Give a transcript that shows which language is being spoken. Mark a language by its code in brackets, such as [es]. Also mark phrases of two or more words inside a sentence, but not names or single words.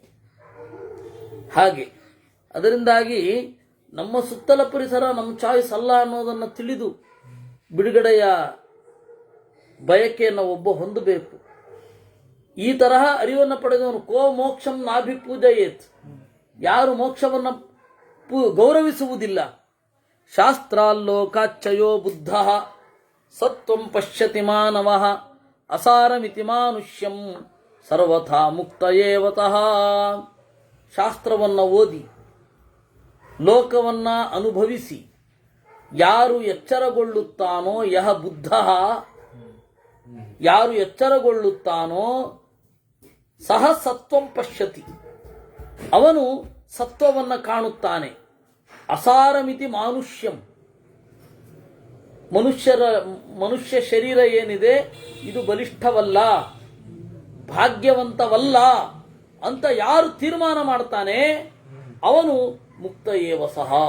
[kn] ಹಾಗೆ ಅದರಿಂದಾಗಿ ನಮ್ಮ ಸುತ್ತಲ ಪರಿಸರ ನಮ್ಮ ಚಾಯ್ಸ್ ಅಲ್ಲ ಅನ್ನೋದನ್ನು ತಿಳಿದು ಬಿಡುಗಡೆಯ ಬಯಕೆಯನ್ನು ಒಬ್ಬ ಹೊಂದಬೇಕು. ಈ ತರಹ ಅರಿವನ್ನು ಪಡೆದವನು [sa] ಕೋ ಮೋಕ್ಷಂ ನಾಭಿಪೂಜಯೇತ್, [kn] ಯಾರು ಮೋಕ್ಷವನ್ನು ಗೌರವಿಸುವುದಿಲ್ಲ. [sa] ಶಾಸ್ತ್ರಾಲ್ಲೋಕಾಚ್ಚಯೋ ಬುದ್ಧ ಸತ್ವಂ ಪಶ್ಯತಿ ಮಾನವಃ ಅಸಾರಮಿತಿ ಮಾನುಷ್ಯಂ ಸರ್ವಥಾ ಮುಕ್ತ ಏವತಃ. [kn] ಶಾಸ್ತ್ರವನ್ನು ಓದಿ ಲೋಕವನ್ನ ಅನುಭವಿಸಿ ಯಾರು ಎಚ್ಚರಗೊಳ್ಳುತ್ತಾನೋ, ಯಹ ಬುದ್ಧ, ಯಾರು ಎಚ್ಚರಗೊಳ್ಳುತ್ತಾನೋ [sa] ಸಹ ಸತ್ವಂ ಪಶ್ಯತಿ, [kn] ಅವನು ಸತ್ವವನ್ನು ಕಾಣುತ್ತಾನೆ. [sa] ಅಸಾರಮಿತಿ ಮಾನುಷ್ಯಂ, [kn] ಮನುಷ್ಯ ಶರೀರ ಏನಿದೆ ಇದು ಬಲಿಷ್ಠವಲ್ಲ, ಭಾಗ್ಯವಂತವಲ್ಲ ಅಂತ ಯಾರು ತೀರ್ಮಾನ ಮಾಡ್ತಾನೆ ಅವನು [sa] ಮುಕ್ತ ಏವ ಸಹ.